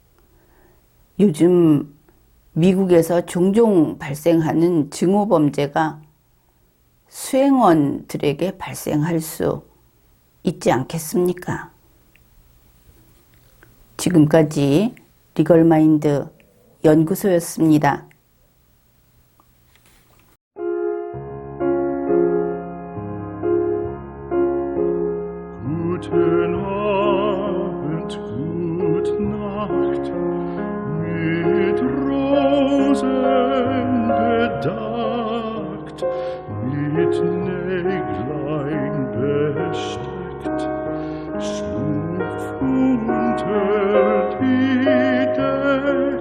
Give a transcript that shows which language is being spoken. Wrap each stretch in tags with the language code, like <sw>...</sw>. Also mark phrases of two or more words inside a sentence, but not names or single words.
<ko>요즘 미국에서 종종 발생하는 증오범죄가 수행원들에게 발생할 수 있지 않겠습니까? 지금까지 리걸마인드 연구소였습니다.</ko> <de>Guten Abend, gute Nacht, mit Rosen bedeckt, mit Näglein besteckt, schlupf unter die Deck.</de>